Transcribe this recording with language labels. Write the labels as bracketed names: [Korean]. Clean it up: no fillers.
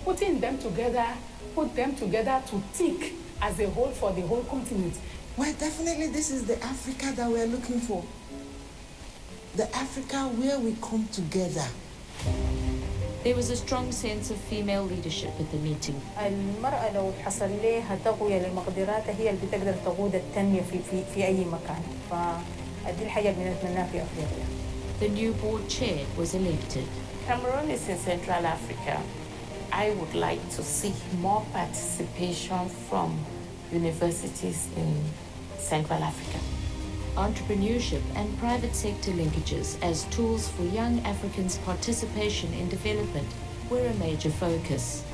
[English] Putting them together, put them together to tick as a whole for the whole continent. Well, definitely this is the Africa that we're looking for. The Africa where we come together. There was a strong sense of female leadership at the meeting. [Arabic] المرأة لو حصل لها تقوية للمقدرات هي اللي بتقدر تقود التنمية في أي مكان. فدي الحاجة اللي بنتمناها في أفريقيا. [English] The new board chair was elected. Cameroon is in Central Africa. I would like to see more participation from universities in Central Africa. Entrepreneurship and private sector linkages as tools for young Africans' participation in development were a major focus.